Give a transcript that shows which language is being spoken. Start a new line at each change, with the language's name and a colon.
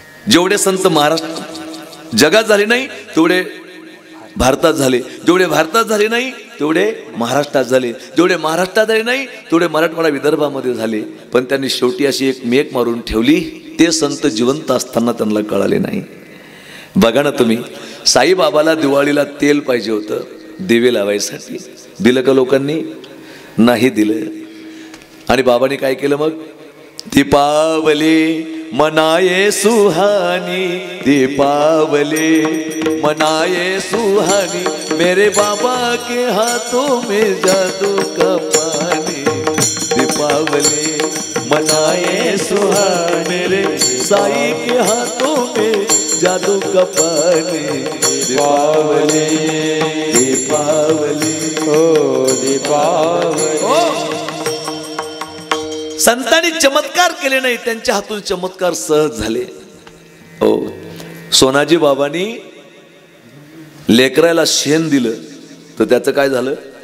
Marathi: जेवढे संत महाराष्ट्र जगात झाले नाही तेवढे भारतात झाले, जेवढे भारतात झाले नाही तेवढे महाराष्ट्रात झाले, जेवढे महाराष्ट्रात झाले नाही तेवढे मराठवाडा विदर्भामध्ये झाले. पण त्यांनी शेवटी अशी एक मेक मारून ठेवली, ते संत जिवंत असताना त्यांना कळाले नाही. बघा ना तुम्ही, साईबाबाला दिवाळीला तेल पाहिजे होतं दिवे लावायसाठी, दिलं का लोकांनी? नाही दिलं. आणि बाबांनी काय केलं मग?
Hindi: दीपावली मनाये सुहानी, दीपावली मनाये सुहानी, मेरे बाबा के हाथों में जादू का पानी. दीपावली मनाये सुहानी, मेरे साई के हाथों में जादू का पानी. दीपावली दीपावली ओ दीपावली.
Marathi: संतांनी चमत्कार केले नाही, त्यांच्या हातून चमत्कार सहज झाले. हो, सोनाजी बाबांनी लेकराला शेण दिलं तर त्याचं काय झालं?